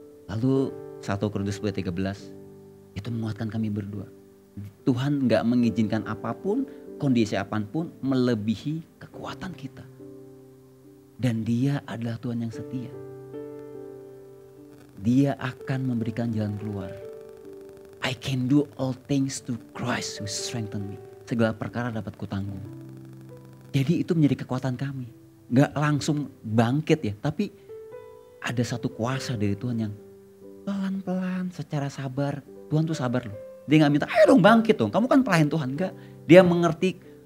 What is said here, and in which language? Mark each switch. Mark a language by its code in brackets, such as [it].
[id] Lalu 1 Korintus 13 itu menguatkan kami berdua. Tuhan gak mengizinkan apapun, kondisi apapun melebihi kekuatan kita. Dan Dia adalah Tuhan yang setia. Dia akan memberikan jalan keluar. [en] I can do all things to Christ who strengthen me. [id] Segala perkara dapat kutanggung. Jadi itu menjadi kekuatan kami. Gak langsung bangkit ya, tapi ada satu kuasa dari Tuhan yang pelan-pelan secara sabar. Tuhan tuh sabar loh. Dia gak minta, ayo dong bangkit dong, kamu kan pelayan Tuhan. Enggak, dia mengerti